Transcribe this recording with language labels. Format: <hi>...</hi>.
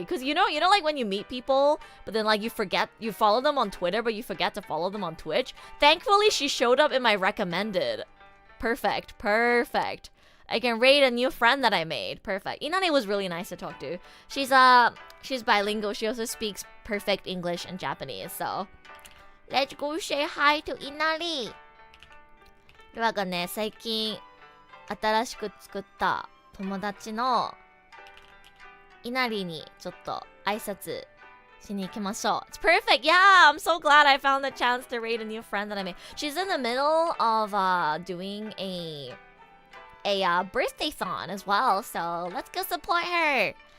<en>Because you know like when you meet people, but then like you follow them on Twitter, but you forget to follow them on Twitch? Thankfully, she showed up in my recommended. Perfect. I can raid a new friend that I made. Perfect. Inane was really nice to talk to. She's bilingual. She also speaks perfect English and Japanese. So, let's go say hi to Inari.</en> <ja>ルアがね、最近新しく作った友達のイナリにちょっと挨拶しに行きましょう。</ja> <en>It's perfect! Yeah! I'm so glad I found the chance to raid a new friend that I made. She's in the middle of doing a birthday song as well, so let's go support her!</en>